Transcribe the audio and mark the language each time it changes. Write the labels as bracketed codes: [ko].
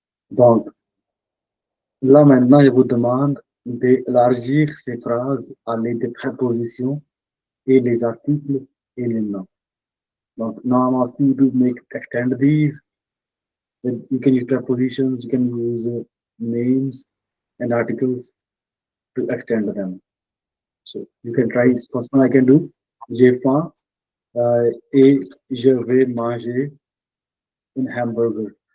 [fr] Donc, là maintenant, je vous demande d'élargir ces phrases à l'aide des prépositions et les articles et les noms. [en] Donc, now I'm asking you to make extend these. You can use prepositions, you can use names and articles to extend them. So you can try. First one I can do. [fr] J'ai faim et je vais manger une hamburger.